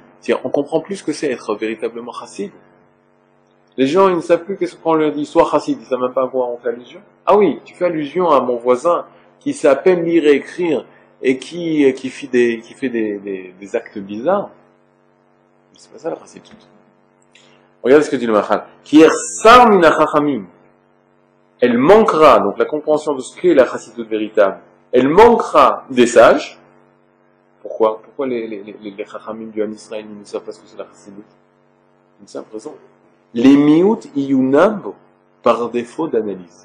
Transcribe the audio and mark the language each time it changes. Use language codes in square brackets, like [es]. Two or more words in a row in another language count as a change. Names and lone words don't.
[fr] C'est-à-dire, on comprend plus ce que c'est être véritablement chassid. Les gens, ils ne savent plus qu'est-ce qu'on leur dit, sois chassid, ils ne savent même pas à quoi on fait allusion. Ah oui, tu fais allusion à mon voisin, qui sait à peine lire et écrire, et qui fait des actes bizarres. Mais c'est pas ça la chassidut. Regardez ce que dit le Machal. [he] Ki ersar min hachachamim. [fr] Elle manquera, donc la compréhension de ce qu'est la chassidut véritable, elle manquera des sages. Pourquoi? Pourquoi les chachamim du [he] Ham Israël [fr] ne savent pas ce que c'est la chassidut? Une simple raison. Les [he] miout iyunab [fr] par défaut d'analyse.